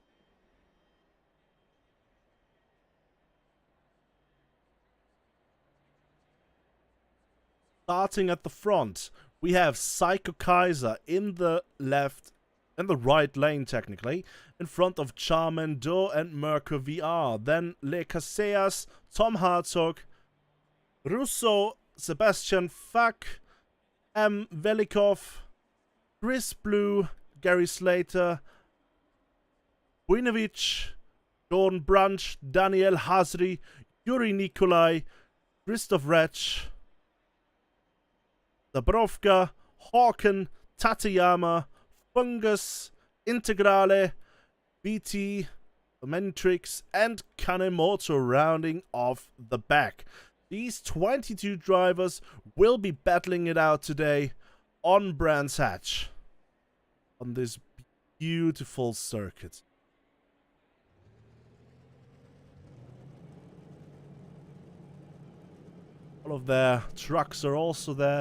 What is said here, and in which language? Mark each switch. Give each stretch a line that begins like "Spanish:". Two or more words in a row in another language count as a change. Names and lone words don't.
English: Starting at the front, we have Psycho Kaiser in the left, in the right lane technically, in front of Charmendo and Merkur VR. Then Le Casillas, Tom Hartog, Russo, Sebastian Fack, M. Velikov, Chris Blue, Gary Slater, Buinovic, Jordan Brunch, Daniel Hasri, Yuri Nikolai, Christoph Retsch, Zabrovka, Hawken, Tateyama, Fungus, Integrale, BT, Mentrix, and Kanemoto rounding off the back. These 22 drivers will be battling it out today on Brands Hatch, on this beautiful circuit. All of their trucks are also there.